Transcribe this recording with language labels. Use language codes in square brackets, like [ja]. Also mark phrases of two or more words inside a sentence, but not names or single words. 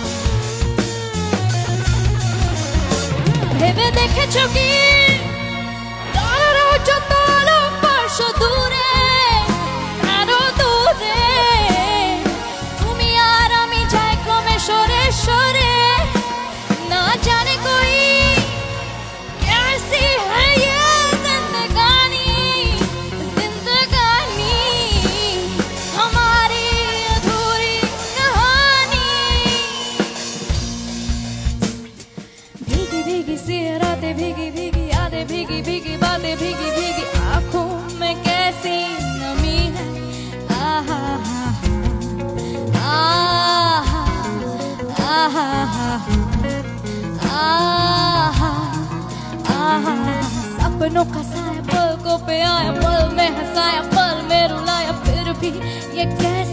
[bn] ভেবে দেখেছো কি তারারাও যত আলোক বর্ষ দূরে, আরো দূরে তুমি আর আমি যাই ক্রমে সরে সরে। [hi] ना जाने कोई कैसी है ये जिंदगानी, जिंदगानी हमारी अधूरी कहानी। भीगी भीगी सी रातें, भीगी भीगी यादें, भीगी भीगी बातें, भीगी भीगी आंखों में कैसी नमी है। आहा हा हा, आहा आहा हा हा, आहा आहा। सपनों का साया पलकों पे आया, पल में हंसाया पल में रुलाया, फिर भी ये